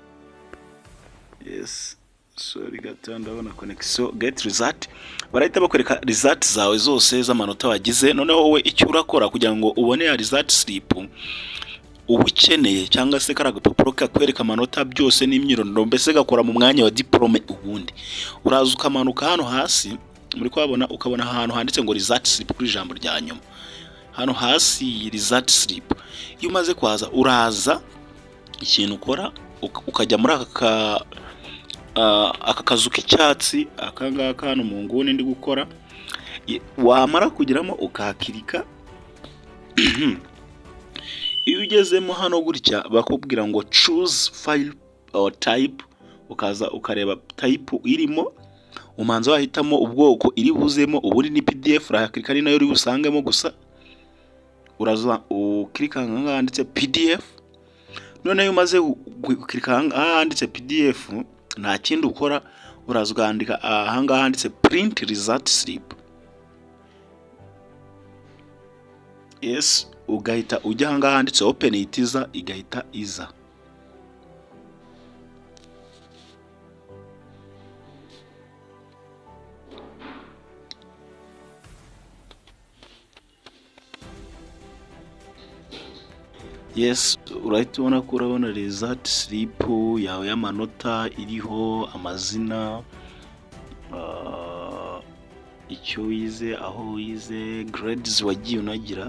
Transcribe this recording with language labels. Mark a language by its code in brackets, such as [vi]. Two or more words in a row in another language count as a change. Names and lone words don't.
[en] Yes, sorry [rw] gato ndabona connection. [en] Get result, [rw] barahita bakwereka result zawe zose z'amanota wagize. Noneho wowe icyo urakora kugira ngo ubone ya [en] result slip [rw] ubukeneye cyangwa se karaga papuro kakwereka amanota byose n'imyirondoro, mbese gakora mu mwanya wa diplome. Ubundi uraza ukamanuka hano hasi, muri kwabona ukabona ahantu handitse ngo [en] result slip [rw] kuri ijambo rya nyuma. Hano hasi [en] result slip, [rw] iyo umaze kwaza uraza ikintu ukora ukajya muri aka kazu k'icyatsi akangaka hano mu nguni ndi gukora. Wamara kugeramo ukakirika. Iyo ugezemo hano gutya bakubwira ngo [en] choose file or type, [rw] ukaza ukareba type irimo, umanza wahitamo ubwoko iri buzemo. Ubundi ni PDF, urahakirika ni nayo uri busangemo gusa. Uraza ukirika ahangaha handitse PDF. None iyo umaze ukirika ahangaha handitse PDF, nta kindi ukora, uraza ugandika ahangaha handitse [en] print result slip. Yes, [rw] ugahita ujya ahangaha handitse [en] open it [rw] iza, igahita iza. Yes, urahita ubona ko urabona [en] result slip [rw] yawe y'amanota iriho amazina, icyo wize, aho wize, grades wagiye unagira.